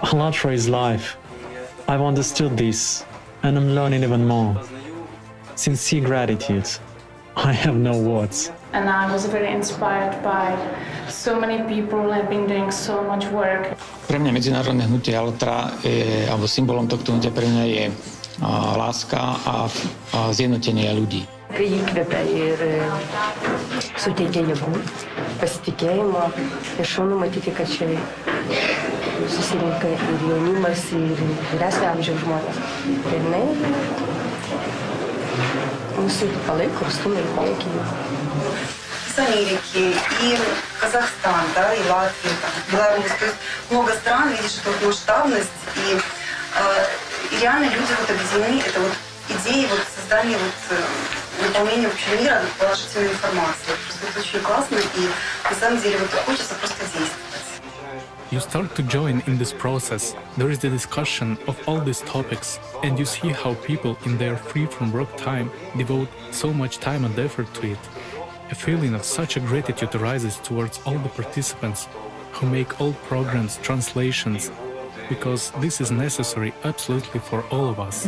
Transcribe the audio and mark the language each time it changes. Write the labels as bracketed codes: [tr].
[en] ALLATRA is life. I've understood this and I'm learning even more. Sincere gratitude. I have no words. And I was very inspired by so many people who have been doing so much work. [sk] Pre mňa medzinárodné hnutie ALLATRA, alebo symbolom tohto hnutia pre mňa je láska a zjednotenie ľudí. [lt] Tai įkvepia ir suteikia jėgų, pasitikėjimo. Ir šaunu matyti, kad čia susirinka ir jaunimas, ir vyresnio amžiaus žmonės. Ir jinai mūsų palaiko, stumia ir palaikymą. [ru] С Америки, и Казахстан, да, и Латвия, Беларусь. То есть много стран, видишь, эту масштабность, и реально люди вот объединены, это вот идеи вот создания вот наполнения вообще мира положительной информацией. Просто это очень классно, и на самом деле вот хочется просто действовать. [en] You start to join in this process. There is the discussion of all these topics, and you see how people in their free from work time devote so much time and effort to it. A feeling of such a gratitude arises towards all the participants who make all programs, translations, because this is necessary absolutely for all of us.